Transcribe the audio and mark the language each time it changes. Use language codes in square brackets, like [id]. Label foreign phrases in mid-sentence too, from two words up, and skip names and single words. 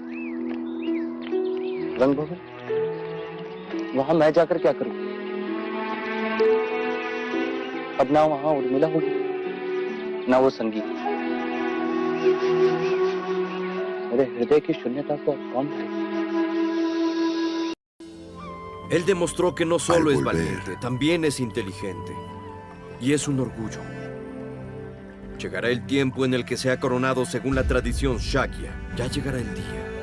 [hi] रंग भवन? वहां मैं जाकर क्या करूं? अब ना वहां उर्मिला होगी ना वो संगीत। मेरे हृदय की शून्यता को अब कौन है? [es] Él demostró que no solo es valiente, también es inteligente. Y es un orgullo. Llegará el tiempo en el que sea coronado según la tradición Shakya. Ya llegará el día.